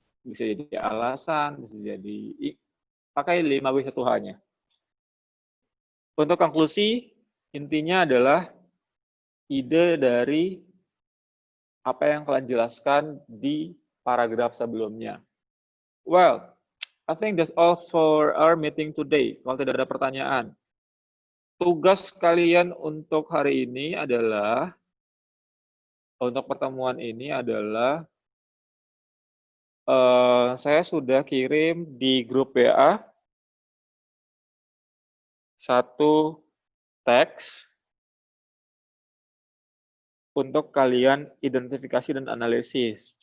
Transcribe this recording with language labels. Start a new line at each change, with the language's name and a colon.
Indonesian: Bisa jadi alasan, bisa jadi pakai 5W1H-nya. Untuk konklusi, intinya adalah ide dari apa yang kalian jelaskan di paragraf sebelumnya.
English: Well, I think that's all for our meeting today.
Indonesian: Kalau tidak ada pertanyaan. Tugas kalian untuk hari ini adalah, untuk pertemuan ini adalah, saya sudah kirim di grup WA satu teks untuk kalian identifikasi dan analisis.